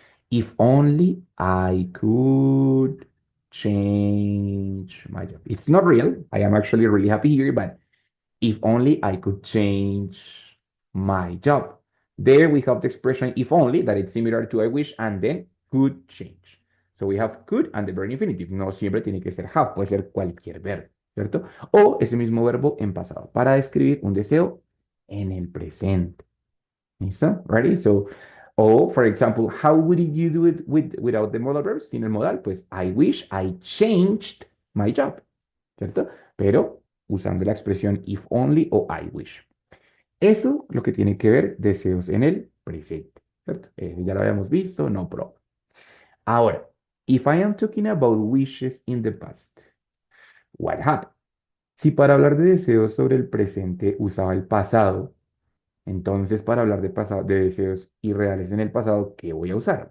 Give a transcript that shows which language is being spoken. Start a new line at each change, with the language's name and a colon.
English: If only I could change my job. It's not real. I am actually really happy here, but if only I could change my job. There we have the expression if only, that it's similar to I wish, and then could change. So we have could and the verb infinitive.
Spanish: No siempre tiene que ser have, puede ser cualquier verbo, ¿cierto? O ese mismo verbo en pasado para describir un deseo en el presente. ¿Listo?
English: Ready? So, or for example, how would you do it without the modal verbs?
Spanish: Sin el modal, pues
English: I wish I changed my job,
Spanish: ¿cierto? Pero usando la expresión if only o I wish. Eso lo que tiene que ver deseos en el presente, ¿cierto? Ya lo habíamos visto,
English: no problem. Ahora, if I am talking about wishes in the past, what happened?
Spanish: Si para hablar de deseos sobre el presente usaba el pasado, entonces para hablar de pasado, de deseos irreales en el pasado, ¿qué voy a usar?